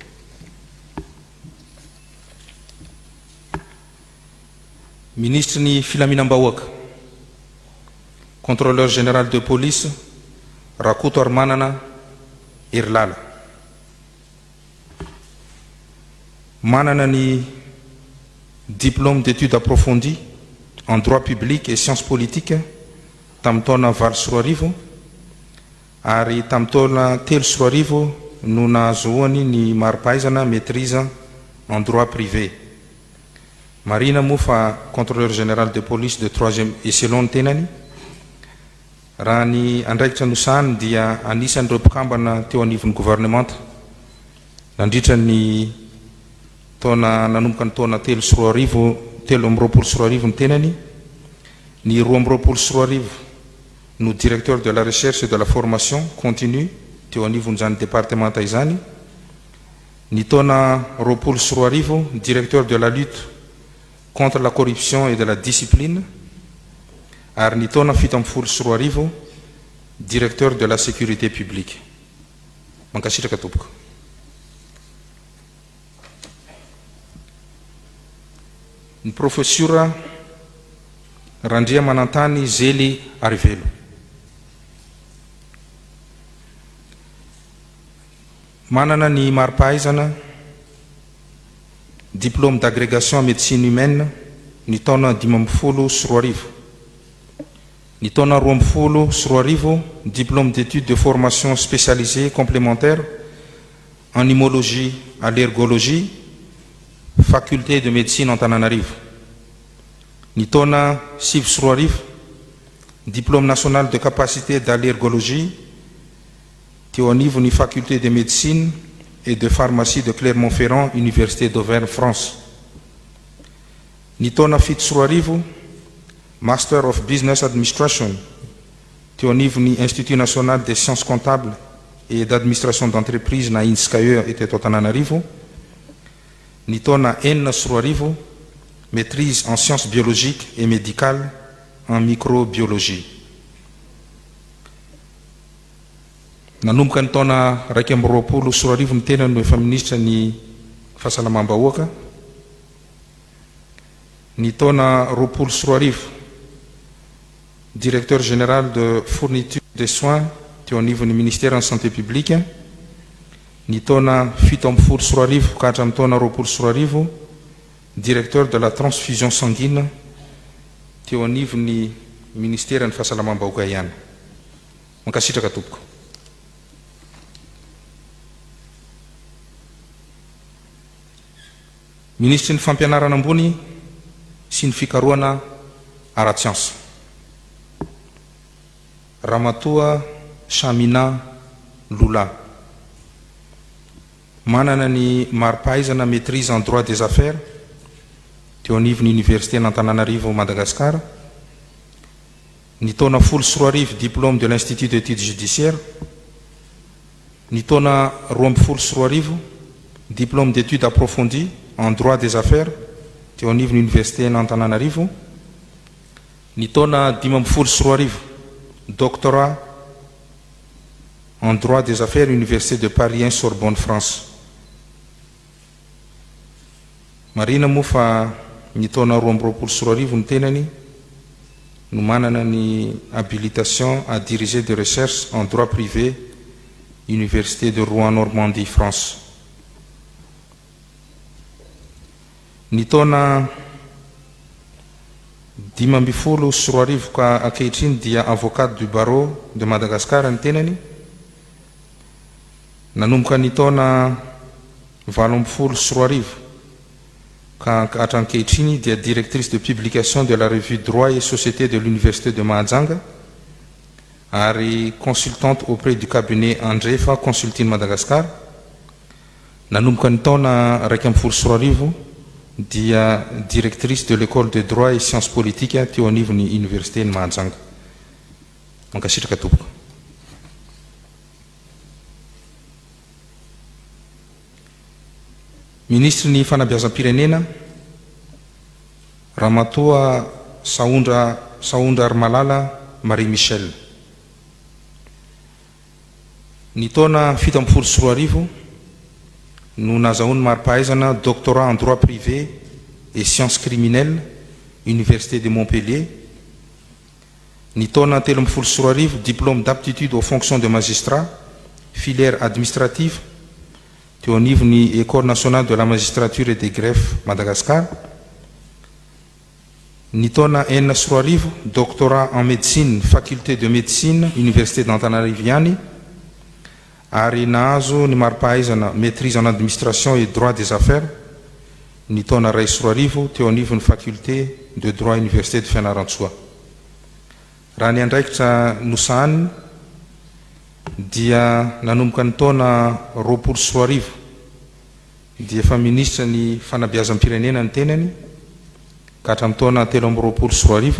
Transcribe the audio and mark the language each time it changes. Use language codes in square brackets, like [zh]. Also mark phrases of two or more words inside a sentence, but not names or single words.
[fr] Ministre [mg] ny filaminam-bahoaka, [fr] contrôleur général de police Rakoto Armanana Erilala. [mg] Manana ny [fr] diplôme d'études approfondies en droit public et sciences politiques [mg] tamin'ny taona valo sy roa arivo, ary tamin'ny taona telo sy roa arivo no nahazoany ny mari-pahaizana [fr] maîtrise en droit privé. [mg] Marina moa fa [fr] contrôleur général de police de 3e échelon [mg] ny tenany. Raha ny andraikitra nosahany dia anisan'ireo mpikambana teo anivon'ny gouvernementa nandritra ny taona nanomboka ny taona telo sy roa arivo, telo amby roapolo sy roa arivo ny tenany. Ny roa amby roapolo sy roa arivo no [fr] directeur de la recherche et de la formation continue [mg] teo anivon'izany départementa izany. Ny taona roapolo sy roa arivo [fr] directeur de la lutte contre la corruption et de la discipline, [mg] ary ny taona fito amby folo sy roa arivo [fr] directeur de la sécurité publique. [mg] Mankasitraka tompoko. Ny professeur Randria Manantany Zely Arivelo. Manana ny mari-pahaizana [fr] diplôme d'agrégation en médecine humaine [mg] ny taona dimy amby folo sy roa arivo. Ny taona roa amby folo sy roa arivo [fr] diplôme d'études de formation spécialisée complémentaire en immunologie allergologie faculté de médecine Antananarivo. [mg] Ny taona sivy sy roa arivo [fr] diplôme national de capacité d'allergologie [mg] teo anivon'ny [fr] faculté de médecine et de pharmacie de Clermont-Ferrand, Université d'Auvergne, France. [mg] Ny taona fito sy roa arivo, [en] Master of Business Administration [mg] teo anivon'ny Institut national des sciences comptables et d'administration d'entreprise na INSCAE eteto Antananarivo. Ny taona enina sy roa arivo, [fr] maîtrise en sciences biologiques et médicales en microbiologie. [mg] Nanomboka ny taona raiky amby roapolo sy roa arivo ny tena no efa ministra ny fahasalamam-bahoaka. Ny taona roapolo sy roa arivo, [fr] directeur général de fourniture des soins [mg] teo anivon'ny [fr] ministère en santé publique. [mg] Ny taona fito amby folo sy roa arivo ka hatramin'ny taona roapolo sy roa arivo, [fr] directeur de la transfusion sanguine [mg] teo anivon'ny [fr] ministère [mg] ny fahasalamam-bahoaka ihany. Mankasitraka tompoko. Ministry ny fampianarana ambony sy ny fikarohana ara-tsiansa, Ramatoa Chamina Lula, manana ny mari-pahaizana [fr] maîtrise en droit des affaires [mg] teo anivon'ny université n'Antananarivo, Madagascar. Ny taona folo sy roa arivo, [fr] diplôme de l'Institut d'études judiciaires. [mg] Ny taona roa amby folo sy roa arivo, [fr] diplôme d'études approfondies en droit des affaires [mg] teo anivon'ny [fr] université n'Antananarivo. [mg] Ny taona dimy amby folo sy roa arivo, [fr] doctorat en droit des affaires, Université de Paris 1, Sorbonne, France. [mg] Marina moa fa ny taona roa amby roapolo sy roa arivo ny tenany no manana ny [fr] habilitation à diriger de recherche en droit privé, [mg] Université de Rouen, Normandie, France. Ny taona dimy amby folo sy roa arivo ka ankehitriny dia [fr] avocat du barreau de Madagascar [mg] ny tenany. Nanomboka ny taona valo amby folo sy roa arivo ka hatramin'ankehitriny dia [fr] directrice de publication de la revue Droit et Société de l'Université de Mahajanga ary consultante auprès du cabinet Andrefa Consulting Madagascar. [mg] Nanomboka ny taona raiky amby folo sy roa arivo dia [fr] directrice de l'école de droit et sciences politiques [mg] teo anivon'ny université ny Mahajanga. Mankasitraka tompoko. Ministre ny fanabeazam-pirenena, Ramatoa Saondra Armalala Marie Michel. Ny taona fito amby folo sy roa arivo no nazahoany mari-pahaizana [fr] doctorat en droit privé et sciences criminelles, [mg] Université de Montpellier. Ny taona telo amby folo sy roa arivo, [fr] diplôme d'aptitude aux fonctions de magistrat, filière administrative [mg] teo anivon'ny [fr] École nationale de la magistrature et des greffes, Madagascar. [mg] Ny taona enina sy roa arivo, [fr] doctorat en médecine, faculté de médecine, Université d'Antananarivo [mg] ihany, ary nahazo ny mari-pahaizana [fr] maîtrise en administration et droit des affaires. [mg] Ny taona ray sy roa arivo teo anivon'ny [fr] faculté de droit, [mg] Université de Fianarantsoa. Raha ny andraikitra nosahany dia nanomboka ny taona roapolo sy roa arivo dia efa ministra ny fanabeazam-pirenena ny tenany ka hatramin'ny taona telo amby roapolo sy roa arivo.